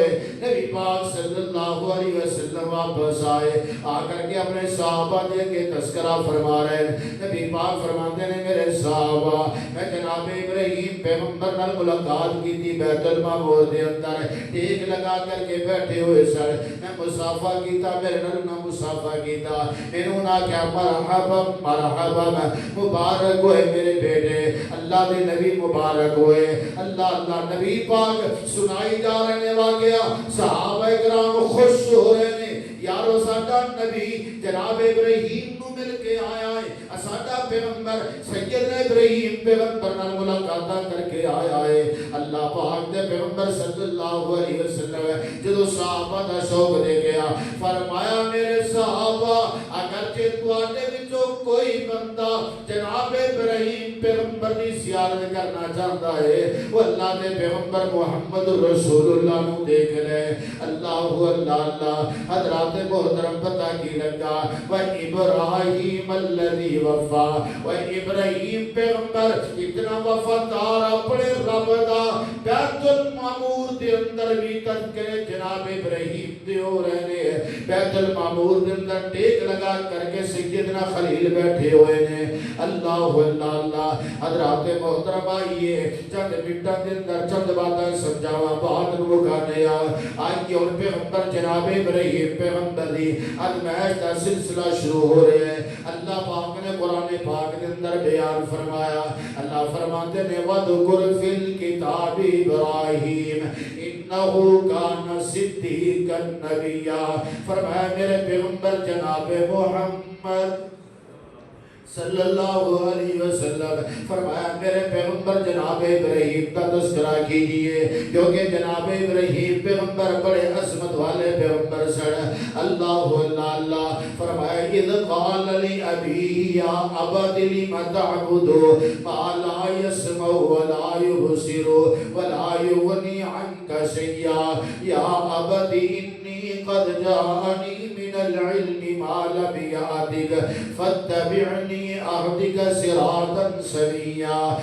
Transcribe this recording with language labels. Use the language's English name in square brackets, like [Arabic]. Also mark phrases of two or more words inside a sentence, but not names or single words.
[Urdu] نبی پاک [Arabic] صلی اللہ علیہ وسلم [Urdu] واپس آئے, آ کر کے اپنے صحابہ دے کے تذکرہ فرما رہے ہیں. نبی پاک فرماتے ہیں میرے صحابہ میں جناب ابراہیم پیغمبر نال ملاقات کی تھی بیت المعمور دے اندر ٹیک لگا کر کے بیٹھے ہوئے سر. [Punjabi] میں مصافہ کیتا میرے نال نہ مصافہ کیتا. [Urdu] انہوں نے کیا مرحبا مرحبا مبارک ہوئے میرے بیٹے اللہ دے نبی مبارک ہوئے. [Punjabi] اللہ اللہ نبی پاک سنائی جا رہے واقعہ صحابہ کرام خوش ہو رہے ہیں یارو ساڈا نبی جناب ابراہیم نو مل کے آیا ہے. ساڈا پیغمبر سیدنا ابراہیم پیغمبر نال ملاقات کر کے آیا ہے. اللہ پاک دے پیغمبر [Arabic] صلی اللہ علیہ وسلم [Punjabi] جدو صحابہ دا شوق دے گیا فرمایا میرے صحابہ اگرچہ تواڈے وچوں کوئی بندہ جناب ابراہیم پیغمبر دی زیارت کرنا چاہتا ہے وہ اللہ دے پیغمبر [Arabic] محمد رسول اللہ [Punjabi] نو دیکھ لے. [Urdu] اللہ اللہ اللہ حضرات محترم پتہ کی لگا [Arabic] وَإِبْرَاهِيمَ الَّذِي وَفَّى. [Punjabi] وَإِبْرَاهِيم پیغمبر اتنا وفادار اپنے رب دا بیت المعمور دے اندر بھی تذکرے جناب ابراہیم دے ہو رہے ہیں. بیت المعمور دے اندر ٹیک لگا کر کے سیدنا خلیل بیٹھے ہوئے نے. اللہ اللہ اللہ حضرات محترم آئیے چند منٹاں دے اندر چند باتاں سمجھاواں بات نو مکانے آئیے. اور پیغمبر جناب ابراہیم پیغمبر دی ازمائش دا سلسلہ شروع ہو رہے ہیں. [Urdu] اللہ پاک نے قرآن پاک کے اندر بیان فرمایا. اللہ فرماتے نے [Arabic] وَذْكُرْ فِي الْكِتَابِ إِبْرَاهِيمَ إِنَّهُ كَانَ صِدِّيقًا نَبِيًّا. [Urdu] فرمایا میرے پیغمبر جناب محمد [Arabic] صلی اللہ علیہ وسلم [Urdu] فرمایا میرے پیغمبر جناب ابراہیم کا تذکرہ کیجئے کیونکہ جناب ابراہیم پیغمبر بڑے عظمت والے پیغمبر سن. [Arabic] اللہ اللہ اللہ فرمایا اذ قال لأبيه یا ابت لم تعبد ما لا يسمع ولا يبصر ولا يغني عنك شيئا یا ابت انی قد جاءنی من العلم ما لم يأتك فاتبعني أهدك صراطا سويا.